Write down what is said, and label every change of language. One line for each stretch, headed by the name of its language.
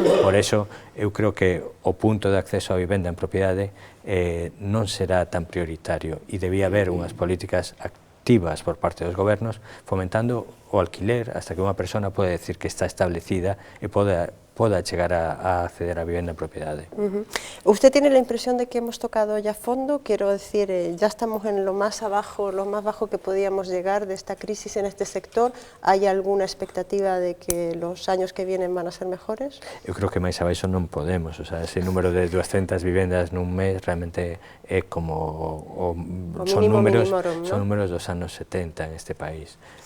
Galician: Por eso, eu creo que o punto de acceso á vivenda en propiedade non será tan prioritario e debía haber unhas políticas activas por parte dos gobernos fomentando o alquiler hasta que unha persona pode decir que está establecida e poda chegar a acceder a vivienda en propiedade.
Spanish: ¿Usted tiene la impresión de que hemos tocado ya fondo? Quiero decir, ya estamos en lo más bajo que podíamos llegar de esta crisis en este sector. ¿Hay alguna expectativa de que los años que vienen van a ser mejores?
Galician: Eu creo que máis abaixo non podemos, o sea, ese número de 200 vivendas nun mes realmente é como son números dos anos 70 en este país.